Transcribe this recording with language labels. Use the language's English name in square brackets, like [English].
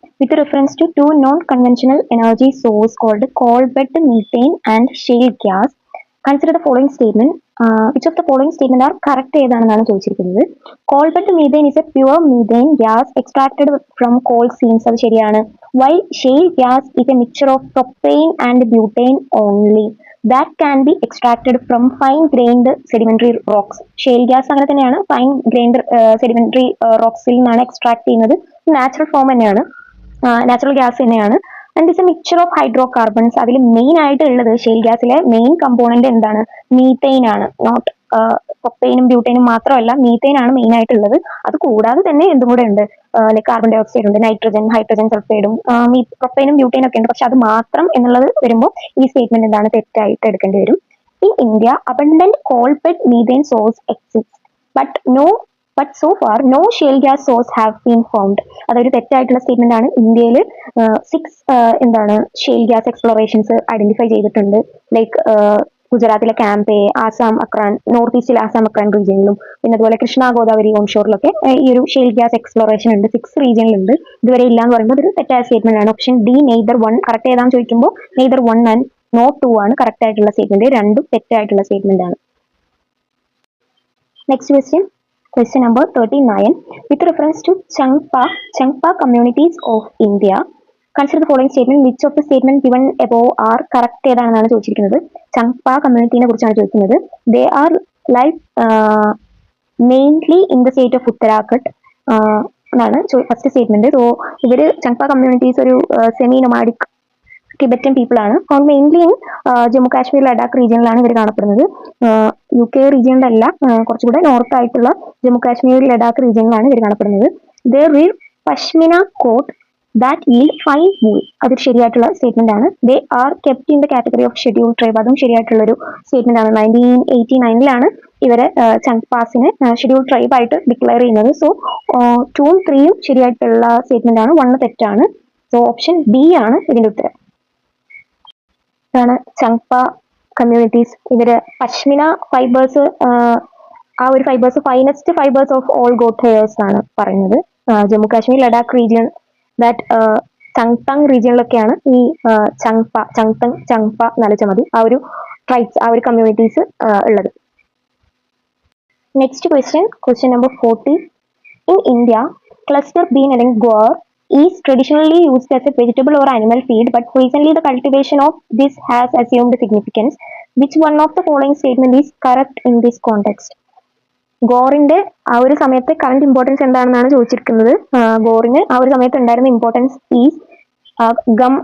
[English] With reference to 2 non conventional energy source called coal bed methane and shale gas. Consider the following statement. Which of the following statement are correct [Malayalam] ഏതാണെന്നാണ് ചോദിച്ചിരിക്കുന്നത്. [English] Coal bed methane is a pure methane gas extracted from coal seams. [Malayalam] അത് ശരിയാണ്. [English] Why shale gas is a mixture of propane and butane only. That can be extracted from fine-grained sedimentary rocks. [Malayalam] ഷെയിൽ gas അങ്ങനെ തന്നെയാണ്. fine-grained sedimentary റോക്സിൽ നിന്നാണ് extract ചെയ്യുന്നത്. Natural form തന്നെയാണ്, natural gas തന്നെയാണ്. [English] And it's a mixture of hydrocarbons. [Malayalam] അതിൽ main ആയിട്ട് ഉള്ളത് ഷെയിൽ ഗ്യാസിലെ main component എന്താണ്? മീഥെയിൻ ആണ്. നോട്ട് പ്രൊപ്പെയിനും ബ്യൂട്ടൈനും മാത്രമല്ല, മീഥെയിൻ ആണ് മെയിൻ ആയിട്ടുള്ളത്. അത് കൂടാതെ തന്നെ എന്തും കൂടെ ഉണ്ട്, ലൈക് കാർബൺ ഡൈ ഓക്സൈഡ് ഉണ്ട്, നൈട്രജൻ, ഹൈഡ്രജൻ സൾഫൈഡും പ്രൊപ്പെയിനും ബ്യൂട്ടൈനും ഒക്കെ ഉണ്ട്. പക്ഷെ അത് മാത്രം എന്നുള്ളത് വരുമ്പോൾ ഈ സ്റ്റേറ്റ്മെന്റ് എന്താണ് തെറ്റായിട്ട് എടുക്കേണ്ടി വരും. [English] In India abundant coal bed methane source exist, but but so far no shale gas source have been found. [Malayalam] അതൊരു തെറ്റായിട്ടുള്ള സ്റ്റേറ്റ്മെന്റ് ആണ്. ഇന്ത്യയിൽ 6 എന്താണ് ഷെയിൽ ഗ്യാസ് എക്സ്പ്ലോറേഷൻസ് ഐഡന്റിഫൈ ചെയ്തിട്ടുണ്ട്. ലൈക്ക് ഗുജറാത്തിലെ ക്യാമ്പെ, ആസാം അക്രാൻ, നോർത്ത് ഈസ്റ്റിൽ ആസാം അക്രാൻ റീജിയനിലും, പിന്നെ അതുപോലെ കൃഷ്ണ ഗോദാവരി ഓൺഷോറിലൊക്കെ ഈ ഒരു ഷെയിൽ ഗ്യാസ് എക്സ്പ്ലോറേഷൻ ഉണ്ട്. 6 റീജിയനിലുണ്ട്. ഇതുവരെ ഇല്ല എന്ന് പറയുമ്പോൾ ഒരു തെറ്റായ സ്റ്റേറ്റ്മെന്റ് ആണ്. Option D neither one correct ഏതാന്ന് ചോദിക്കുമ്പോൾ [English] neither one and not 2 [Malayalam] ആണ് കറക്റ്റ് ആയിട്ടുള്ള സ്റ്റേറ്റ്മെന്റ്. രണ്ടും തെറ്റായിട്ടുള്ള സ്റ്റേറ്റ്മെന്റ് ആണ്. [English] Next question number 39. With reference to Changpa communities of India, consider the following statement. Which of the statement given above are correct? [Malayalam] ഏതാണെന്നാണ് ചോദിച്ചിരിക്കുന്നത്. ചങ്പ കമ്മ്യൂണിറ്റിനെ കുറിച്ചാണ് ചോദിക്കുന്നത്. [English] They are live mainly in the state of Uttarakhand [Malayalam] എന്നാണ് first statement. So ഇവര് ചങ്പ communities ഒരു semi nomadic Tibetan people ആണ്. Mainly in Jammu Kashmir Ladakh റീജിയനിലാണ് ഇവർ കാണപ്പെടുന്നത്. UK റീജിയനിലല്ല, കുറച്ചുകൂടെ നോർത്ത് ആയിട്ടുള്ള ജമ്മു കാശ്മീർ ലഡാക്ക് റീജിയനിലാണ് ഇവർ കാണപ്പെടുന്നത്. [English] They rear pashmina goat that yield fine wool. [Malayalam] അതൊരു ശരിയായിട്ടുള്ള സ്റ്റേറ്റ്മെന്റ് ആണ്. [English] They are kept in the category of schedule tribe. [Malayalam] അതും ശരിയായിട്ടുള്ള ഒരു സ്റ്റേറ്റ്മെന്റ് ആണ്. 1989 ഇവരെ ചങ്പാസിനെ ഷെഡ്യൂൾ ട്രൈബ് ആയിട്ട് ഡിക്ലെയർ ചെയ്യുന്നത്. സോ 2ഉം 3ഉം ശരിയായിട്ടുള്ള സ്റ്റേറ്റ്മെന്റ് ആണ്. 1 തെറ്റാണ്. സോ ഓപ്ഷൻ ബി ആണ് ഇതിന്റെ ഉത്തരം. ഇതാണ് ചങ്പ കമ്മ്യൂണിറ്റീസ്. ഇവര് പശ്മിന ഫൈബേഴ്സ്, ആ ഒരു fibres [English] finest fibres of all goat hairs [Malayalam] ആണ് പറയുന്നത്. ജമ്മു കാശ്മീർ ലഡാക്ക് റീജിയൻ, ദാറ്റ് ചങ്തങ് റീജിയനിലൊക്കെയാണ് ഈ ചങ്പ നലച്ച മതി ആ ഒരു ട്രൈബ്സ്, ആ ഒരു കമ്മ്യൂണിറ്റീസ് ഉള്ളത്. [English] Next question number 40. In India, cluster bean അല്ലെങ്കിൽ guar is traditionally used as a vegetable or animal feed, but recently the cultivation of this has assumed significance. Which one of the following statement is correct in this context? [Malayalam] ഗോറിന്റെ ആ ഒരു സമയത്തെ current importance എന്താണെന്നാണ് ചോദിച്ചിരിക്കുന്നത്. ഗോറിന് ആ ഒരു സമയത്ത് ഉണ്ടായിരുന്ന importance is gum.